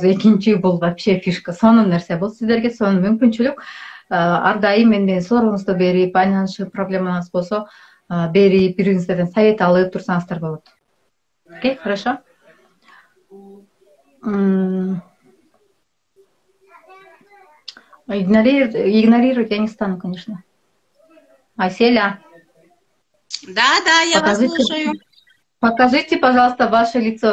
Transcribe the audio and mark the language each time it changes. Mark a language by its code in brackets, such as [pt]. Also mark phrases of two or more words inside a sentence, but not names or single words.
[ky] Экинчи бул [ru] вообще фишка, [ky] сонун нерсе бул сиздерге, сонун мүмкүнчүлүк. Ар дайым менен сурооңузду берип, байланышы проблемаңыз болсо берип, бириңиздерден совет алып турсаңыздар болот. [ru] Окей, хорошо. Игнорировать я не стану, конечно. Аселя. Да, я вас слушаю. Покажите, пожалуйста, ваше лицо.